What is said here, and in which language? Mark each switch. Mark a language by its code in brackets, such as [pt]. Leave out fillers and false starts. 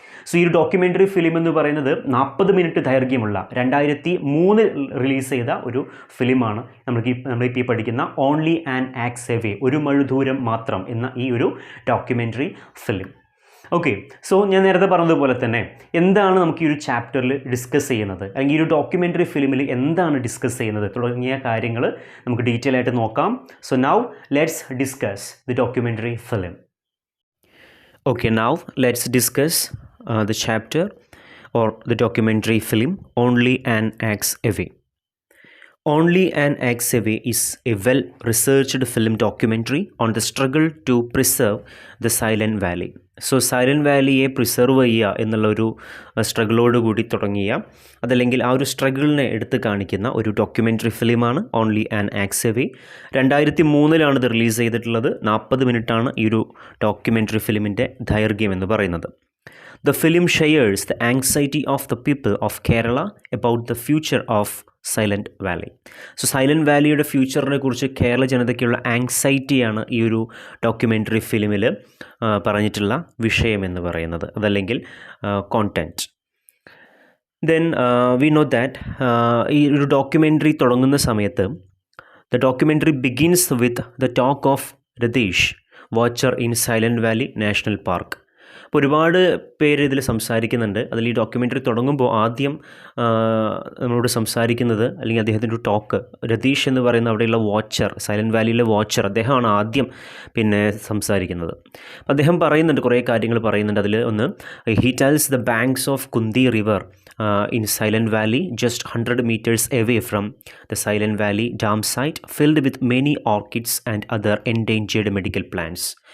[ml] So ഈ ഒരു documentary film എന്ന് പറയുന്നത് 40 മിനിറ്റ് ദൈർഘ്യമുള്ള 2003 റിലീസ് ചെയ്ത ഒരു ഫിലിമാണ് നമ്മളിപ്പോൾ ഈ പഠിക്കുന്ന ഓൺലി ആൻ ആക്സ് എവേ, ഒരു മഴുദൂരം മാത്രം എന്ന ഈ ഒരു ഡോക്യുമെൻ്ററി ഫിലിം. ഓക്കെ, സോ ഞാൻ നേരത്തെ പറഞ്ഞതുപോലെ തന്നെ എന്താണ് നമുക്ക് ഈ ഒരു ചാപ്റ്ററിൽ ഡിസ്കസ് ചെയ്യുന്നത് അല്ലെങ്കിൽ ഈ ഒരു ഡോക്യുമെൻ്ററി ഫിലിമിൽ എന്താണ് ഡിസ്കസ് ചെയ്യുന്നത് തുടങ്ങിയ കാര്യങ്ങൾ നമുക്ക് ഡീറ്റെയിൽ ആയിട്ട് നോക്കാം. [en] So now let's discuss the documentary film. Okay, now let's discuss the chapter or the documentary film Only an Axe Away. Only an Axe Away is a well-researched film documentary on the struggle to preserve the Silent Valley. [ml] So silent വാലിയെ preserve ചെയ്യുക എന്നുള്ളൊരു സ്ട്രഗിളോട് കൂടി തുടങ്ങിയ അതല്ലെങ്കിൽ ആ ഒരു സ്ട്രഗിളിനെ എടുത്ത് കാണിക്കുന്ന ഒരു ഡോക്യുമെൻ്ററി ഫിലിമാണ് ഓൺലി ആൻ ആക്സ് എവേ. 2003 ഇത് റിലീസ് ചെയ്തിട്ടുള്ളത്. 40 മിനിറ്റാണ് ഈ ഒരു ഡോക്യുമെൻ്ററി ഫിലിമിൻ്റെ ദൈർഘ്യം എന്ന് പറയുന്നത്. [en] The film shares the anxiety of the people of Kerala about the future of Silent Valley. [ml] So silent വാലിയുടെ ഫ്യൂച്ചറിനെ കുറിച്ച് കേരള ജനതയ്ക്കുള്ള ആങ്സൈറ്റിയാണ് ഈ ഒരു ഡോക്യുമെൻ്ററി ഫിലിമിൽ പറഞ്ഞിട്ടുള്ള വിഷയം എന്ന് പറയുന്നത്, അതല്ലെങ്കിൽ content. [en] then we know that [ml] ഈ ഒരു ഡോക്യുമെൻ്ററി തുടങ്ങുന്ന സമയത്ത് [en] The documentary begins with the talk of Ratheesh, watcher in Silent Valley national park. [ml] അപ്പോൾ ഒരുപാട് പേര് ഇതിൽ സംസാരിക്കുന്നുണ്ട്. അതിൽ ഈ ഡോക്യുമെൻ്ററി തുടങ്ങുമ്പോൾ ആദ്യം നമ്മളോട് സംസാരിക്കുന്നത് അല്ലെങ്കിൽ അദ്ദേഹത്തിൻ്റെ ഒരു ടോക്ക്, രതീഷ് എന്ന് പറയുന്ന അവിടെയുള്ള വാച്ചർ, സൈലൻറ്റ് വാലിയിലെ വാച്ചർ, അദ്ദേഹമാണ് ആദ്യം സംസാരിക്കുന്നത്. അപ്പോൾ അദ്ദേഹം പറയുന്നുണ്ട്, കുറേ കാര്യങ്ങൾ പറയുന്നുണ്ട്. അതിൽ ഒന്ന്, [en] He tells the banks of Kunthi river in Silent Valley, just 100 meters away from the Silent Valley dam site, filled with many orchids and other endangered medical plants.